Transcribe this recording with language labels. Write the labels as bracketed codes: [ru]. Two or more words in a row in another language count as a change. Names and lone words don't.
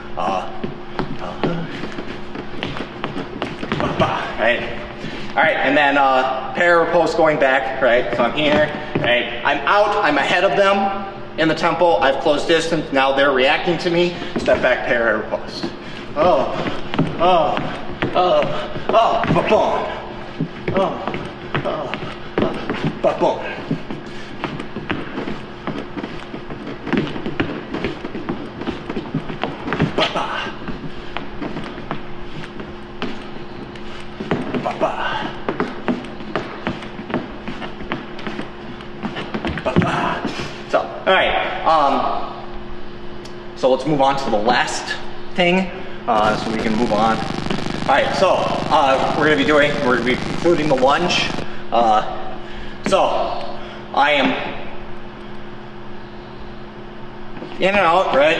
[en] Right? All right, and then pair or post going back, right? So I'm here, right? I'm out, I'm ahead of them, in the tempo, I've closed distance, now they're reacting to me, step back, parry, riposte. Oh, ba-boom. Ba-boom. Ba-ba. Ba-ba. Ba-ba. So, all right. So let's move on to the last thing, so we can move on. All right. So we're gonna be including the lunge. So I am in and out, right?